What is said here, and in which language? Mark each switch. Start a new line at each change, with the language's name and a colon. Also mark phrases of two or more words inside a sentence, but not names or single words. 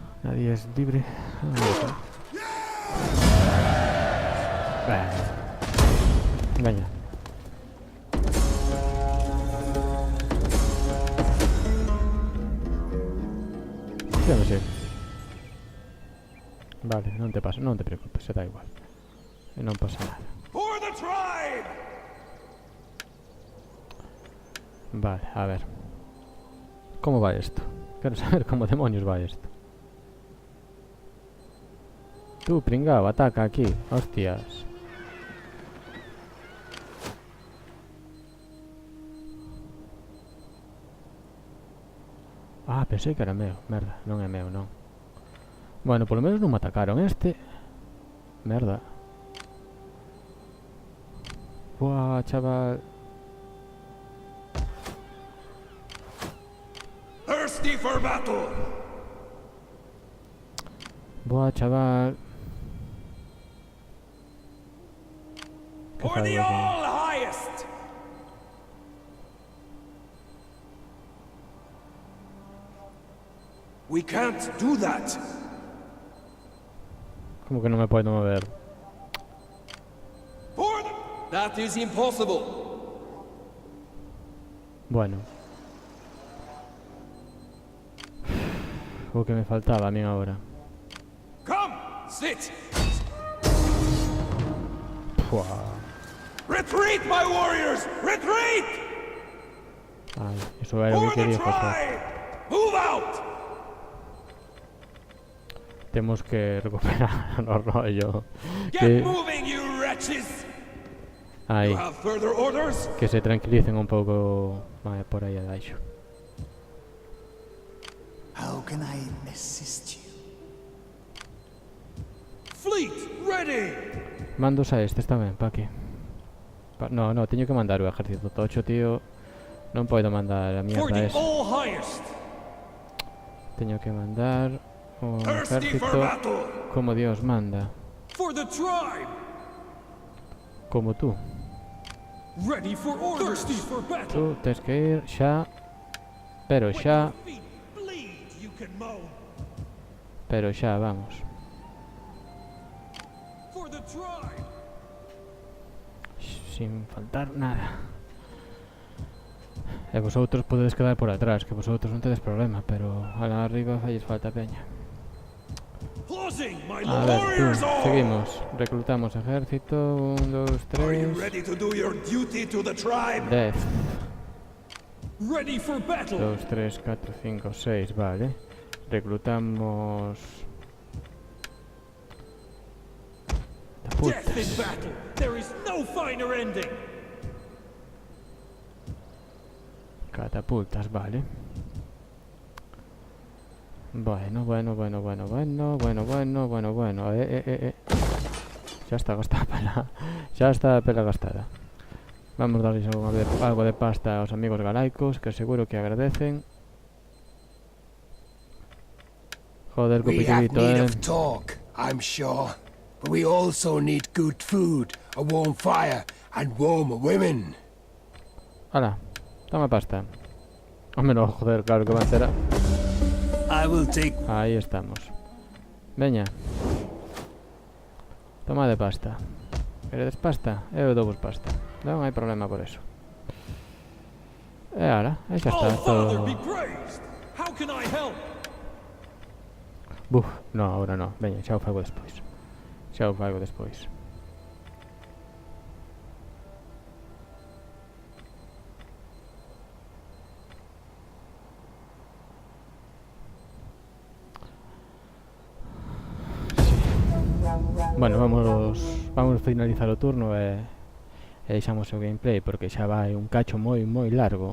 Spanish: Nadie es libre. Veña.
Galician: Xa non sei. Vale, non te pasa, non te preocupes, se da igual. E non pasa nada.
English: For the tribe!
Galician: Vale, a ver.
Spanish: Como va esto?
Galician: Quero saber como demonios va esto.
Spanish: Tú, pringao, ataca aquí. Hostias. Ah,
Galician: pensei que era meu. Merda, non é meu, non. Bueno, polo menos non me atacaron este. Merda. Buah, chaval.
English: Thirsty for battle!
Galician: Buah, chaval. Que
English: For the
Galician: fago aquí?
English: all highest! We can't do that!
Galician: Como que non me podo mover?
English: For the... That is impossible!
Galician: Bueno. O que me faltaba a mí agora.
English: Come! Sit! Buah. Retreat, my warriors! Retreat!
Galician: Ai, iso era o
English: For
Galician: que
English: the
Galician: quería facer.
English: tribe! Move out!
Galician: Temos que recuperar o rollo.
English: Get
Galician: Que,
English: moving, you wretches! ai, You have further orders?
Galician: que se tranquilicen un pouco por aí abaixo.
English: How can I assist you? Fleet, ready!
Galician: Mandos a estes tamén, pa aquí. No, no, teño que mandar o ejército tocho, tío. Non podo mandar a
English: For
Galician: mierda
English: the
Galician: esa.
English: all highest!
Galician: Teño que mandar o
English: Thirsty for
Galician: ejército
English: battle!
Spanish: como Dios manda.
English: For the tribe!
Spanish: Como tú.
English: Ready for orders! Thirsty for battle!
Galician: Tú tens que ir xa. Pero xa,
English: Feet bleed, you can moan!
Galician: pero xa, vamos.
English: For the tribe!
Spanish: Sin faltar nada.
Galician: E vosotros podedes quedar por atrás, que vosotros non tedes problema, pero alá arriba falles falta peña.
English: Closing, my
Spanish: A ver, tú,
English: warriors all!
Spanish: seguimos. Reclutamos ejército. 1, 2,
English: Are you
Spanish: 3.
English: ready to do your duty to the tribe? Death. Ready for battle! 2, 3, 4, 5, 6, vale. Reclutamos... Death in
Spanish: Putas.
English: battle! There is no finer ending!
Spanish: Catapultas, vale.
Galician: Bueno. Xa está gastada a pela. Xa está a pela gastada. Vamos darles algo de pasta aos amigos galaicos, que seguro que agradecen.
Spanish: Joder,
English: We have copitudito, need of talk, I'm sure. But we also need good food, a warm fire, and warm women.
Spanish: Hala, toma pasta. Hombre, no, joder, claro que va a ser.
English: I will take...
Spanish: Ahí estamos. Veña. Toma de pasta.
Galician: Queredes pasta? Eu dou vos pasta. Non hai problema por eso. E ahora, aí xa está,
English: Oh, Father,
Galician: todo...
English: be praised! How can I help?
Spanish: Buf, no, ahora no.
Galician: Veña, xa o fago despois. Xa o fago despois. Bueno, vamos finalizar o turno e deixamos o gameplay porque xa vai un cacho moi largo.